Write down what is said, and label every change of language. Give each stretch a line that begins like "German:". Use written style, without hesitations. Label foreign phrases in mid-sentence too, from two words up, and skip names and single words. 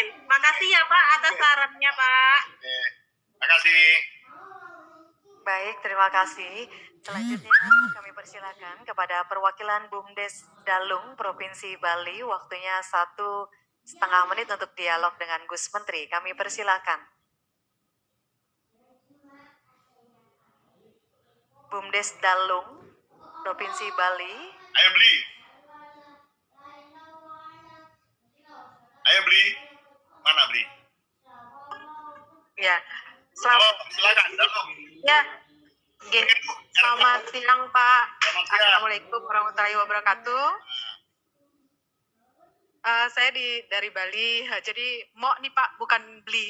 Indonesian: Makasih ya Pak atas sarannya Pak. Oke. Terima kasih. Baik, terima kasih. Selanjutnya kami persilakan kepada perwakilan BUMDes Dalung Provinsi Bali, waktunya 1,5 menit untuk dialog dengan Gus Menteri. Kami persilakan. BUMDes Dalung Provinsi Bali. Ayo beli. Ayo beli. Mana beli? Ya, Silakan. Dalung. Ya, selamat siang Pak. Selamat siang.
Arabic: السلام عليكم ورحمة الله وبركاته.
Indonesian: Saya dari Bali, jadi mau nih Pak, bukan beli.